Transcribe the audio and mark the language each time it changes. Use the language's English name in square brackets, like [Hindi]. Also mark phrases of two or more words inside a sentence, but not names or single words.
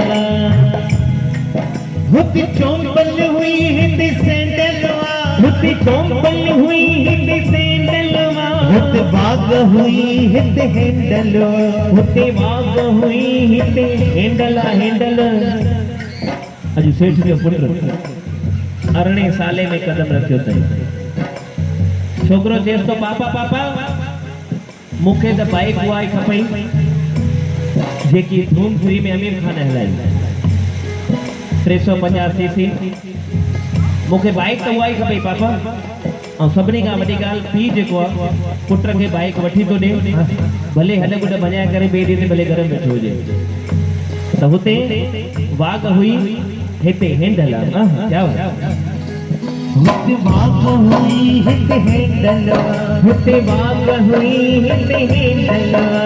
[Sindhi] हुते चौंपल हुई हिते सैंडलवा हुते चौंपल हुई हिते सैंडलवा हुते बाग हुई हिते हैंडलवा हुते बाग हुई हिते हैंडला हैंडल अजु सेठ जो पुत्र 18 साले में कदम रखियो अथई छोकरो चेस तो पापा पापा मूंखे त बाइक उहा ई खपई जेकी धूम फ्री में आमिर खान हलाई 350 सीसी मूंखे बाइक त उहा ई खपई पापा ऐं सभिनी खां वॾी ॻाल्हि पीउ जेको आहे पुट खे बाइक वठी थो ॾे भले हल गुड मञाए करे ॿिए ॾींहुं ते भले घर में वेठो हुजे त हुते वाग हुई हिते हैंडल आहे क्या हुते वाग हुई हिते हैंडल हुते वाग हुई हिते हैंडल